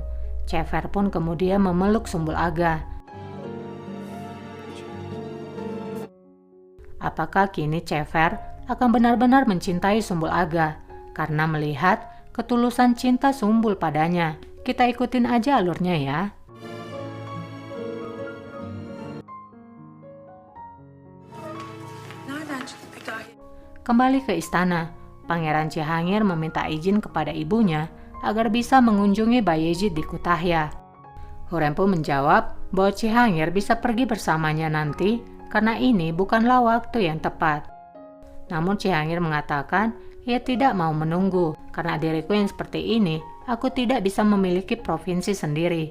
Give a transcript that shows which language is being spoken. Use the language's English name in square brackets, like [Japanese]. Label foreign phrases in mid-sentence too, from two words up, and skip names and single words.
[Indonesian] Cefer pun kemudian memeluk Sumbul Aga. Apakah kini Cefer akan benar-benar mencintai Sumbul Aga? Karena melihat ketulusan cinta Sumbul padanya. Kita ikutin aja alurnya ya. [Turkish] Nereden çıktı peki Ahir? [Indonesian] Kembali ke istana, Pangeran Cihangir meminta izin kepada ibunya agar bisa mengunjungi Bayezid di Kutahya. Hurrem pun menjawab bahwa Cihangir bisa pergi bersamanya nanti karena ini bukanlah waktu yang tepat. Namun Cihangir mengatakan ia tidak mau menunggu karena diriku yang seperti ini, aku tidak bisa memiliki provinsi sendiri.